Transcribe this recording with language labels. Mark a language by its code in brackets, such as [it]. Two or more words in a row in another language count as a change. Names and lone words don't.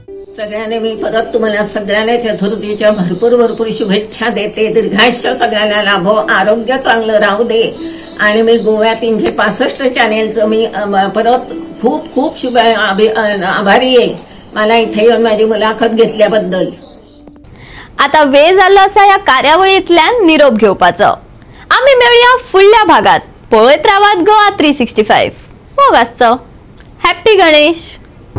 [mr] सगळ्यांनी मी परत तुम्हाला सगळ्यांना चतुर्थीच्या भरपूर शुभेच्छा देते. दीर्घायुष्य सगळ्यांना लाभो, आरोग्य चांगलं राहू दे. आणि मी गोव्या 365 चॅनेलचं मी परत खूप शुभ आभारी आहे मला इथे येऊन माझी मुलाखत घेतल्याबद्दल. [kok] आता वेळ झाला असा या कार्यावळीतल्या निरोप घेवपाचो. आम्ही मिळूया फुडल्या भागात. पळयत रावात गोवा 365. मोग आसचो. [en] happy Ganesh.